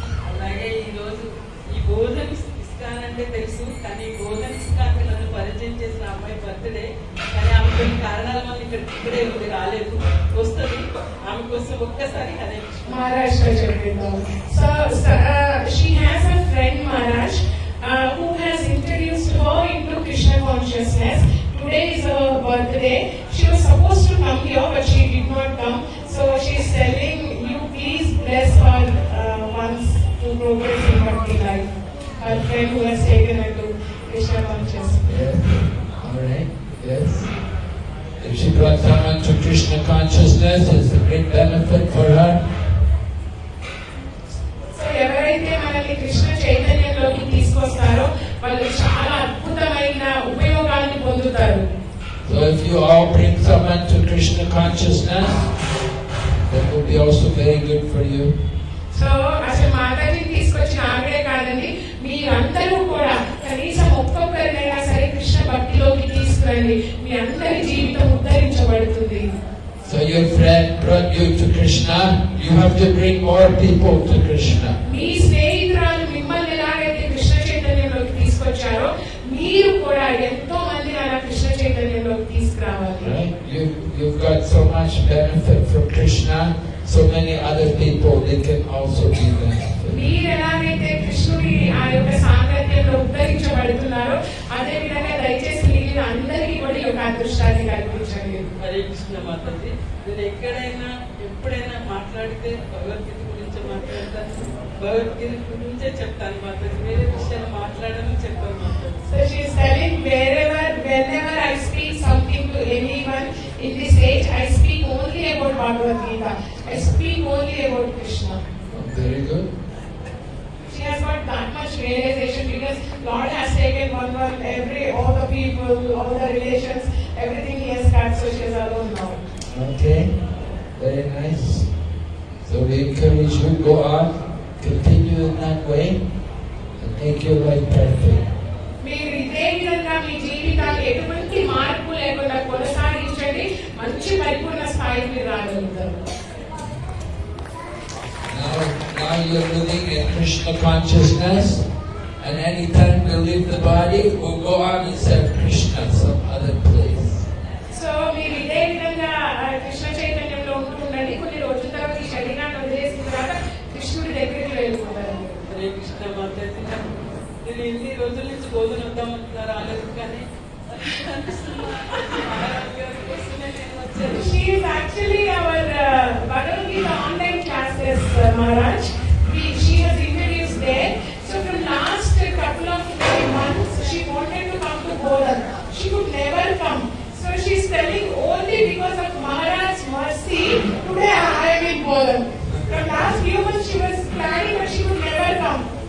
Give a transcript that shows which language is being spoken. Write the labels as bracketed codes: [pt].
[te] అలాగే ఈరోజు ఈ బోధన ఇస్కాన్ అంటే తెలుసు, కానీ ఈ బోధన ఇస్కాన్కి నన్ను పరిచయం చేసిన అమ్మాయి బర్త్డే. కానీ ఆమె కొన్ని కారణాల వల్ల ఇక్కడే ఉంది, రాలేదు, వస్తుంది. ఆమె కోసం ఒక్కసారి Hare Krishna. [en] Maharaj, so she has a friend, Maharaj, who has introduced her into Krishna consciousness. Today is her birthday. She was supposed to come here, but she did not come. So she is telling you, please bless her once to progress in bhakti life. Her friend who has taken her to Krishna consciousness. Yeah. All right. Yes. If she brought someone to Krishna consciousness, it's a great benefit for her. [te] So ఎవరైతే మనల్ని కృష్ణ చైతన్యంలోకి తీసుకొస్తారో వాళ్ళు చాలా అద్భుతమైన ఉపయోగాన్ని పొందుతారు. [en] So if you all bring someone to Krishna consciousness, that will be also very good for you. [te] So అసలు మాతాజీ తీసుకొచ్చిన ఆవిడే కాదండి, మీరందరూ కూడా కనీసం ఒక్కొక్కరినైనా సరే కృష్ణ భక్తిలోకి తీసుకురండి, మీ అందరి జీవితం ఉద్ధరించబడుతుంది. [en] So your friend brought you to Krishna, you have to bring more people to Krishna. [te] మీ స్నేహితురాలు మిమ్మల్ని ఎలాగైతే కృష్ణ చైతన్యంలోకి తీసుకొచ్చారో మీరు కూడా ఎంతో మంది అలా కృష్ణ చైతన్యంలోకి తీసుకురావాలి. [en] Right? You've got so much benefit from Krishna, so many other people, they can also be benefited. [te] మీరు ఎలాగైతే కృష్ణుడి ఆ యొక్క సాంగత్యంలో ఉద్ధరించబడుతున్నారో అదే విధంగా దయచేసి మిగిలిన అందరికీ కూడా ఈ యొక్క అదృష్టాన్ని కల్పించండి. హరే కృష్ణ మాతాజీ. నేను ఎక్కడైనా ఎప్పుడైనా మాట్లాడితే భగవద్గీత గురించి మాట్లాడతాను, భగవద్గీత గురించే చెప్తాను మాతాజీ. వేరే విషయాలు మాట్లాడను చెప్పాను Mataji. [en] So she is telling whenever I speak something to anyone in this age, I speak only about Bhagavad Gita. I speak only about Krishna. Oh, very good. She has got that much realization because Lord has taken one all the people, all the relations, everything He has got, so she is alone now. Okay, very nice. So we encourage you, go on, continue in that way, and make your life perfect. [te] మీరు ఇదే విధంగా మీ జీవితాలు ఎటువంటి మార్పు లేకుండా కొనసాగించండి, మంచి పరిపూర్ణ స్థాయికి రాగలుగుతారు. [en] Now you're living in Krishna consciousness, and anytime we leave the body, we'll go on and serve Krishna some other place. [te] So మీరు ఇదే విధంగా కృష్ణ చైతన్యంలో ఉంటుండండి. కొన్ని రోజుల తర్వాత ఈ శరీరాన్ని వదిలేసిన తర్వాత కృష్ణుడి దగ్గరికి వెళ్ళిపోతారు. హరే కృష్ణ మాతాజీ. నేను ఎన్ని రోజుల నుంచి బోధన వద్దామంటున్నా, రాలేదు, కానీ అనిపిస్తుంది మహారాజ్ గారి కోసమే నేను వచ్చాను. [en] She is actually our Bhagavad Gita online classes, Maharaj. She has introduced there. So from last couple of months, she wanted to come to Bodhan. She could never come. So she is telling only because of Maharaj's mercy, today I am in Bodhan. From last few months she was planning but she could never come.